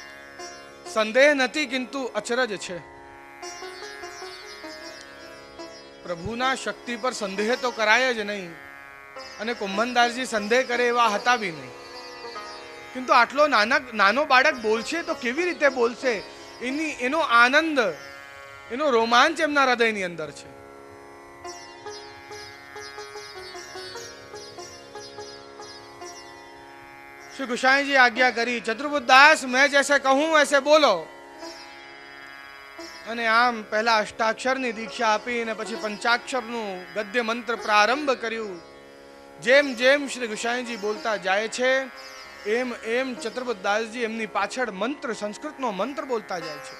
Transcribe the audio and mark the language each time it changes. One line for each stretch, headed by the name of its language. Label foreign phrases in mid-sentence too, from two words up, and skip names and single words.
Gujarati: સંદેહ નથી, કિંતુ અચરજ છે. પ્રભુના શક્તિ પર સંદેહ તો કરાય જ નહીં, અને કુંભનદાસજી સંદેહ કરે એવા હતા બી નહીં. କିନ୍ତୁ આટલો નાનો બાળક બોલશે તો કેવી રીતે બોલશે, એનો આનંદ, એનો રોમાંચ એમના હૃદયની અંદર છે.
Hindi: श्री गोसाई जी आज्ञा करी, चतुर्बुद्ध दास मैं जैसे कहूं वैसे बोलो.
Gujarati: અને આમ પહેલા અષ્ટાક્ષરની દીક્ષા આપી અને પછી પંચાક્ષરનું ગદ્ય મંત્ર પ્રારંભ કર્યું. જેમ જેમ શ્રી ગુસાઈજી બોલતા જાય છે એમ એમ ચતુર્બુદ્ધ દાસજી એમની પાછળ મંત્ર, સંસ્કૃતનો મંત્ર બોલતા જાય છે.